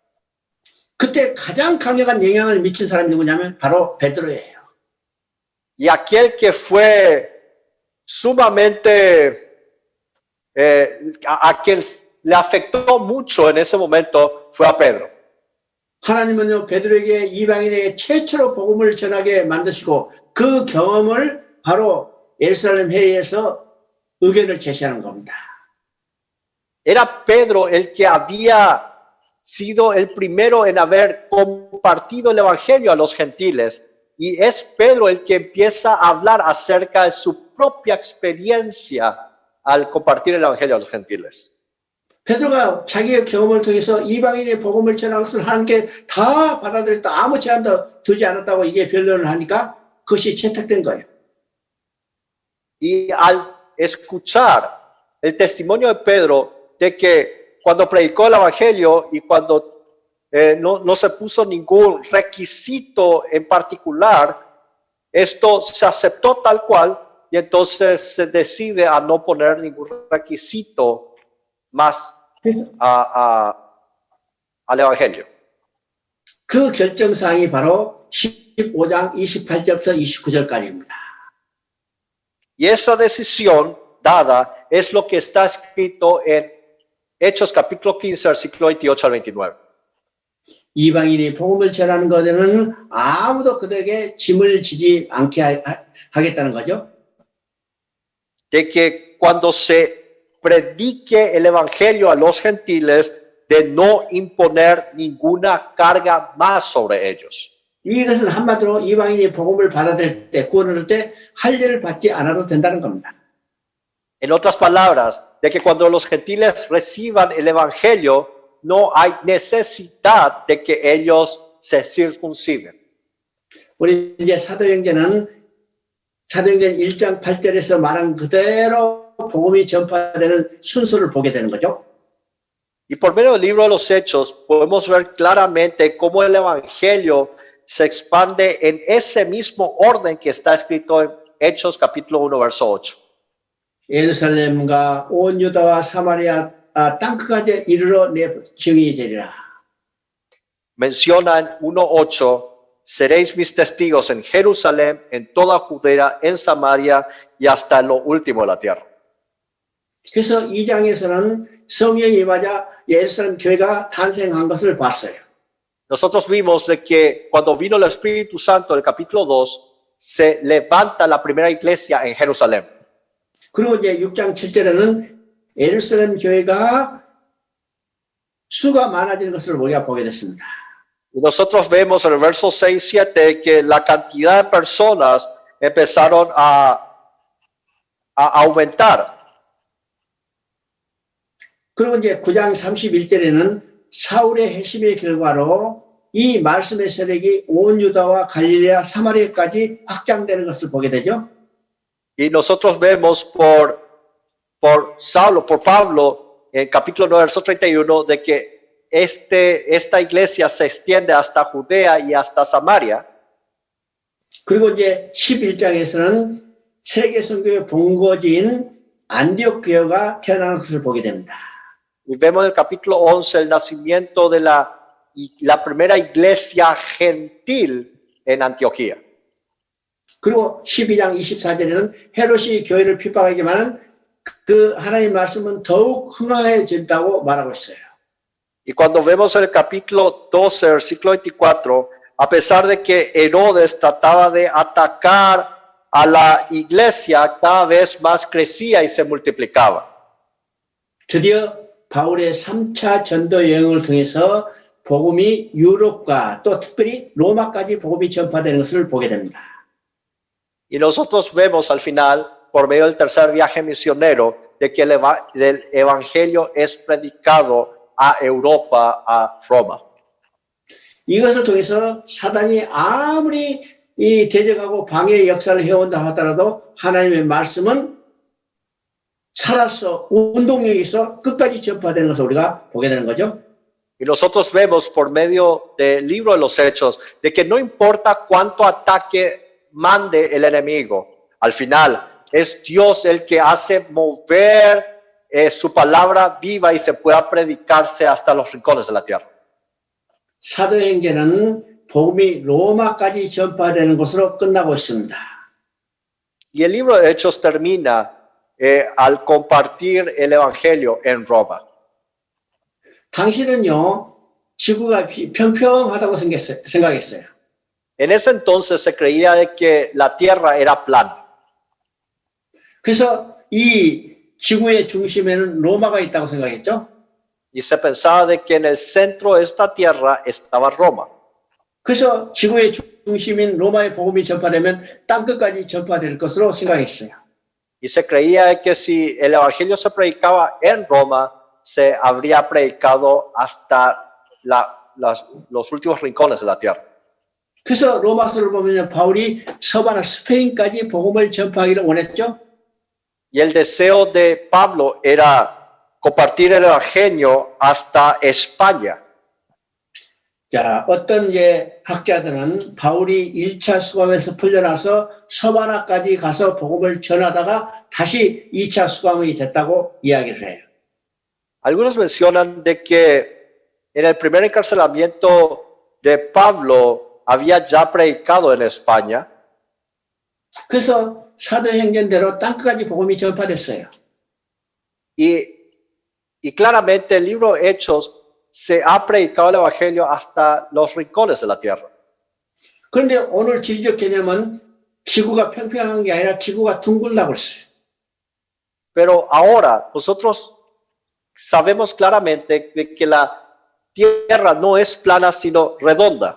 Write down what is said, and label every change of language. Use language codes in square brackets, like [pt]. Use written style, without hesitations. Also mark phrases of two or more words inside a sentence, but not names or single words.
[ko] 그때 가장 강력한 영향을 미친 사람이 누구냐면 바로 베드로예요. [es] Y aquel que fue sumamente a quien le afectó mucho en ese momento fue a Pedro. [ko] 하나님은요, 베드로에게 이방인에게 최초로 복음을 전하게 만드시고 그 경험을 바로 예루살렘 회의에서 의견을 제시하는 겁니다. [es] Era Pedro el que había sido el primero en haber compartido el evangelio a los gentiles, y es Pedro el que empieza a hablar acerca de su propia experiencia al compartir el evangelio a los gentiles. [ko] 베드로가 자기의 경험을 통해서 이방인의 복음을 전하는 것을 하는 게 다 받아들였다, 아무 제한도 두지 않았다고 이게 변론을 하니까 그것이 채택된 거예요. [es] Y al escuchar el testimonio de Pedro de que cuando predicó el evangelio y cuando no se puso ningún requisito en particular, esto se aceptó tal cual, y entonces se decide a no poner ningún requisito más al evangelio. [ko] 그 결정사항이 바로 15장 28절부터 29절까지입니다. [es] Y esa decisión dada es lo que está escrito en Hechos capítulo 15, versículo 28 al 29. [ko] 이방인이 복음을 전하는 것에는 아무도 그들에게 짐을 지지 않게 하겠다는 거죠. [es] De que cuando se predique el evangelio a los gentiles, de no imponer ninguna carga más sobre ellos. [ko] 이것은 한마디로 이방인이 복음을 받아들일 때, 구원을 할 때 할 일을 받지 않아도 된다는 겁니다. [es] En otras palabras, de que cuando los gentiles reciban el evangelio, no hay necesidad de que ellos se circunciden. [ko] 우리 이제 사도행전 1장 8절에서 말한 그대로 복음이 전파되는 순서를 보게 되는 거죠. [es] Y por medio del libro de los Hechos podemos ver claramente cómo el evangelio se expande en ese mismo orden que está escrito en Hechos capítulo 1, verso 8. [ko] 예루살렘과 온 유다와 사마리아 땅끝까지 이르러 내 증인이 되리라. [es] Menciona en 1:8, seréis mis testigos en Jerusalén, en toda Judea, en Samaria y hasta lo último de la tierra. [ko] 그래서 2장에서는 성령이 임하자 예루살렘 교회가 탄생한 것을 봤어요. [es] Nosotros vimos de que cuando vino el Espíritu Santo, en el capítulo 2, se levanta la primera iglesia en Jerusalén. [ko] 그리고 이제 6장 7절에는 예루살렘 교회가 수가 많아지는 것을 우리가 보게 됐습니다. [es] Y nosotros vemos en el verso 6, 7 que la cantidad de personas empezaron a aumentar. [ko] 그리고 이제 9장 31절에는 사울의 회심의 결과로 이 말씀의 세력이 온 유다와 갈릴레아, 사마리아까지 확장되는 것을 보게 되죠. [es] Y nosotros vemos por Pablo, en capítulo 9, verso 31, de que esta iglesia se extiende hasta Judea y hasta Samaria. [ko] 그리고 이제 11장에서는 세계 선교의 본거지인 안디옥 교회가 태어나는 것을 보게 됩니다. [es] Y vemos en el capítulo 11 el nacimiento de la primera iglesia gentil en Antioquía. [ko] 그리고 12장 24절에는 헤롯이 교회를 핍박하지만 그 하나님의 말씀은 더욱 흥황해진다고 말하고 있어요. [es] Y cuando vemos el capítulo 12, versículo 24, a pesar de que Herodes trataba de atacar a la iglesia, cada vez más crecía y se multiplicaba. [ko] 드디어 바울의 3차 전도 여행을 통해서 복음이 유럽과 또 특별히 로마까지 복음이 전파되는 것을 보게 됩니다. [es] Y nosotros vemos al final, por medio del tercer viaje misionero, de que el evangelio es predicado a Europa, a Roma. [ko] 이것을 통해서 사단이 아무리 이 대적하고 방해의 역사를 해온다 하더라도 하나님의 말씀은 살아서 운동력이 있어 끝까지 전파되는 것을 우리가 보게 되는 거죠. [es] Y nosotros vemos por medio del libro de los Hechos de que no importa cuánto ataque mande el enemigo, al final es Dios el que hace mover su palabra viva y se pueda predicarse hasta los rincones de la tierra. [ko] 사도행전은 복음이 로마까지 전파되는 것으로 끝나고 있습니다. [es] Y el libro de Hechos termina al compartir el evangelio en Roma. [ko] 당시는요, 지구가 평평하다고 생각했어요. [es] En ese entonces se creía de que la tierra era plana. [ko] 그래서 이 지구의 중심에는 로마가 있다고 생각했죠. [es] Y se pensaba de que en el centro de esta tierra estaba Roma. [ko] 그래서 지구의 중심인 로마의 복음이 전파되면 땅끝까지 전파될 것으로 생각했어요. [es] Y se creía de que si el evangelio se predicaba en Roma, se habría predicado hasta los últimos rincones de la tierra. [ko] 그래서 로마서를 보면 바울이 서바나 스페인까지 복음을 전파하기를 원했죠. [es] Y el deseo de Pablo era compartir el evangelio hasta España. [ko] 자, 어떤 학자들은 바울이 1차 수감에서 풀려나서 서바나까지 가서 복음을 전하다가 다시 2차 수감이 됐다고 이야기를 해요. [es] Algunos mencionan de que en el primer encarcelamiento de Pablo había ya predicado en España. [ko] 그래서 사도행전대로 땅끝까지 복음이 전파됐어요. [es] Y claramente el libro de Hechos se ha predicado el evangelio hasta los rincones de la tierra. [ko] 그런데 오늘 지리적 개념은 지구가 평평한 게 아니라 지구가 둥글다고 했어요. [es] Pero ahora nosotros sabemos claramente de que la tierra no es plana sino redonda.